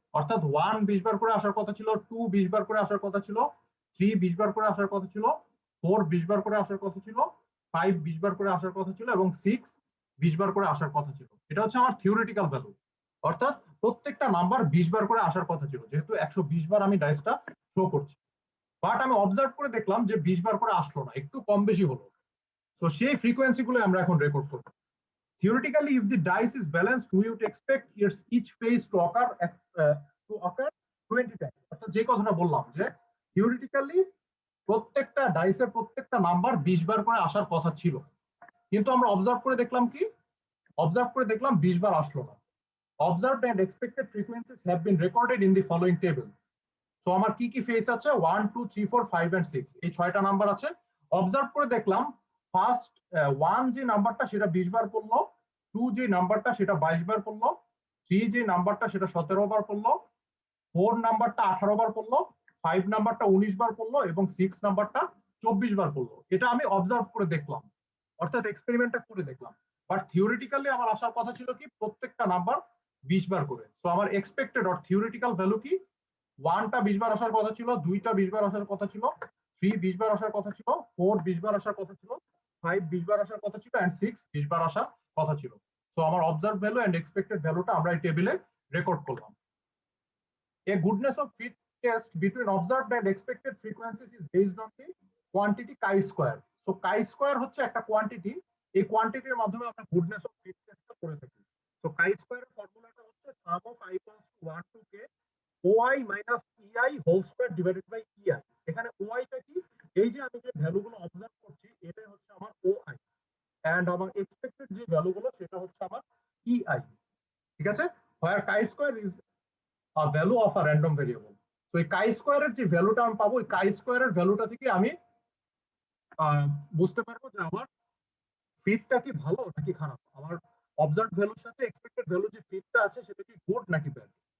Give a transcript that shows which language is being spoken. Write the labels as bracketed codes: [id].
[bn] অর্থাৎ 1 20 বার করে আসার কথা ছিল, 2 20 বার করে আসার কথা ছিল, 3 20 বার করে আসার কথা ছিল, 4 20 বার করে আসার কথা ছিল, 5 20 বার করে আসার কথা ছিল, এবং 6 20 বার করে আসার কথা ছিল। এটা হচ্ছে আমার থিওরিটিক্যাল ভ্যালু। অর্থাৎ প্রত্যেকটা নাম্বার 20 বার করে আসার কথা ছিল, যেহেতু 120 বার আমি ডাইসটা থ্রো করছি। বাট আমি অবজার্ভ করে দেখলাম যে 20 বার করে আসলো না, একটু কম বেশি হলো। So সেই ফ্রিকোয়েন্সি গুলো আমরা এখন রেকর্ড করব। [en] Theoretically, if the dice is balanced, we would expect each phase to occur 20 times. [bn] অর্থাৎ যে কথাটা বললাম যে থিওরিটিক্যালি প্রত্যেকটা ডাইসের প্রত্যেকটা নাম্বার 20 বার করে আসার কথা ছিল, কিন্তু আমরা অবজার্ভ করে দেখলাম কি, অবজার্ভ করে দেখলাম 20 বার আসলো না। [en] observed and expected frequencies have been recorded in the following table. [bn] So আমার কি কি ফেস আছে 1 2 3 4 5 and 6 এই 6টা নাম্বার আছে। অবজার্ভ করে দেখলাম ফার্স্ট 1 যে নাম্বারটা সেটা 20 বার পড়লো, 2 যে নাম্বারটা সেটা 22 বার পড়লো, 3 যে নাম্বারটা সেটা 17 বার পড়লো, 4 নাম্বারটা 18 বার পড়লো, 5 নাম্বারটা 19 বার পড়লো এবং 6 নাম্বারটা 24 বার পড়লো। এটা আমি অবজার্ভ করে দেখলাম, অর্থাৎ এক্সপেরিমেন্টটা করে দেখলাম। বাট থিওরিটিক্যালি আমার আসার কথা ছিল কি প্রত্যেকটা নাম্বার 20 বার করে। সো আমার এক্সপেক্টেড অর থিওরিটিক্যাল ভ্যালু কি 1টা 20 বার আসার কথা ছিল, 2টা 20 বার আসার কথা ছিল, 3 20 বার আসার কথা ছিল, 4 20 বার আসার কথা ছিল, 5 20 বার আসার কথা ছিল এন্ড 6 20 বার আসার কথা ছিল। সো আমার অবজার্ভ ভ্যালু এন্ড এক্সপেক্টেড ভ্যালুটা আমরা এই টেবিলে রেকর্ড করলাম। [en] A goodness of fit test between observed and expected frequencies is based on the quantity chi-square. [bn] So chi-square হচ্ছে একটা কোয়ান্টিটি, এই কোয়ান্টিটির মাধ্যমে আমরা গুডনেস অফ ফিট টেস্টটা করে থাকি। সো chi-square এর ফর্মুলাটা হচ্ছে [en] sum of i equals to 1 to k OI minus EI whole square divided by EI. [bn] এখানে OI টা কি, এই যে আমি যে ভ্যালুগুলো অবজার্ভ করছি এটাই হচ্ছে আমার OI এন্ড আমার এক্সপেক্টেড যে ভ্যালুগুলো সেটা হচ্ছে আমার EI। ঠিক আছে, [en] where chi-square is a value of a random variable. [bn] So এই chi-square এর যে ভ্যালুটা আমি পাবো, এই chi-square এর ভ্যালুটা থেকে আমি বুঝতে পারবো যে আমার ফিটটা কি ভালো নাকি খারাপ, আমার অবজার্ভ ভ্যালুর সাথে এক্সপেক্টেড ভ্যালু যে ফিটটা আছে সেটা কি গুড নাকি ব্যাড।